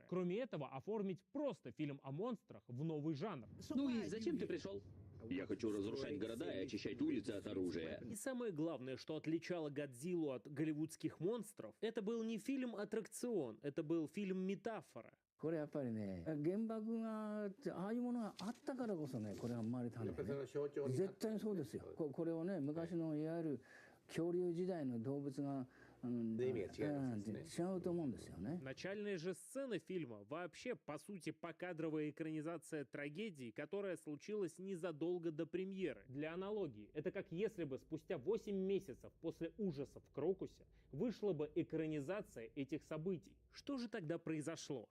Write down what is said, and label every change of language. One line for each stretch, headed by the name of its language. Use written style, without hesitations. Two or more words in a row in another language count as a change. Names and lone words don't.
Russian: Кроме этого, оформить просто фильм о монстрах в новый жанр. Ну и зачем ты пришел? Я хочу разрушать города и очищать улицы от оружия. И самое главное, что отличало Годзиллу от голливудских монстров, это был не фильм-аттракцион, это был фильм-метафора.
Japanese: これやっぱりね、原爆がああいうものがあったからこそね、これが生まれたんだよね。絶対にそうですよ。これをね、昔のいわゆる恐竜時代の動物が違うと思うんですよね。
Russian: Начальная же сцена фильма вообще, по сути, покадровая экранизация трагедии, которая случилась незадолго до премьеры. Для аналогии, это как если бы спустя 8 месяцев после ужасов в Крокусе вышла бы экранизация этих событий. Что же тогда произошло?